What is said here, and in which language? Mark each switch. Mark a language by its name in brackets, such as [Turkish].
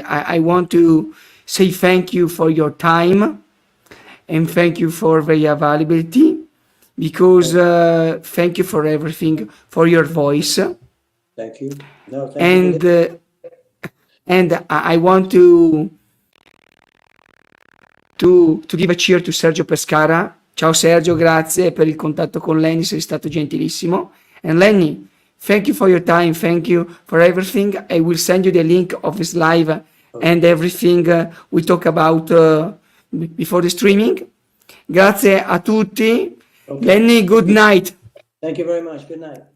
[English] I want to say thank you for your time, and thank you for the availability, because thank you for everything, for your voice. Thank you. No, thank you. And I want to give a cheer to Sergio Pescara. [Italian] Ciao Sergio, grazie per il contatto con Lenny, sei stato gentilissimo. [English] And Lenny, thank you for your time, thank you for everything. I will send you the link of this live and everything we talk about before the streaming. [Italian] Grazie a tutti. [English] Okay. Lenny, good night. Thank you very much. Good night.